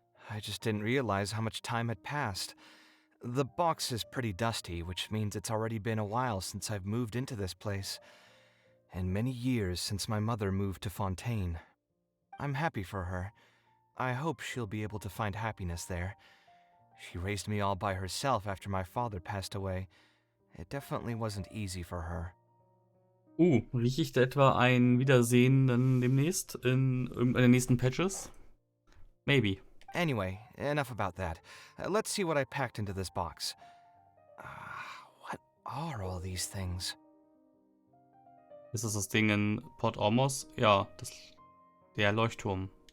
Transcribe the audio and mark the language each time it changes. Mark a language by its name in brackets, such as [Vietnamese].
[English] I just didn't realize how much time had passed. The box is pretty dusty, which means it's already been a while since I've moved into this place, and many years since my mother moved to Fontaine. I'm happy for her. I hope she'll be able to find happiness there. She raised me all by herself after my father passed away. It definitely wasn't easy for her. [German] Rieche ich da etwa ein Wiedersehen dann demnächst in irgendeiner der nächsten Patches? [English] Maybe. Anyway, enough about that. Let's see what I packed into this box. What are all these things? [German] Ist das Ding in Port Ormos? Ja, der Leuchtturm.